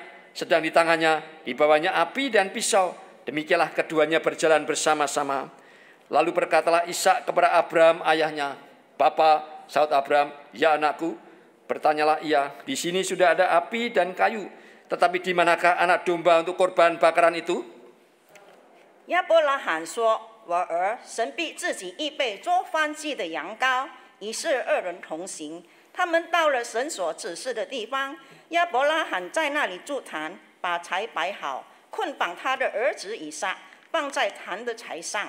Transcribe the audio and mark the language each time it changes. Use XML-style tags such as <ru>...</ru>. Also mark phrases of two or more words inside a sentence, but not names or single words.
<id>Sedang di tangannya dibawanya api dan pisau. Demikianlah keduanya berjalan bersama-sama. Lalu berkatalah Ishak kepada Abram ayahnya, Bapa, saut Abram, ya anakku. Bertanyalah ia, di sini sudah ada api dan kayu, tetapi di manakah anak domba untuk korban bakaran itu?</id> <zh>亚伯拉罕说：“我儿，神必自己预备做燔祭的羊羔。” 于是2人同行。他们到了神所指示的地方，亚伯拉罕在那里筑坛，把柴摆好，捆绑他的儿子以撒，放在坛的柴上。</zh>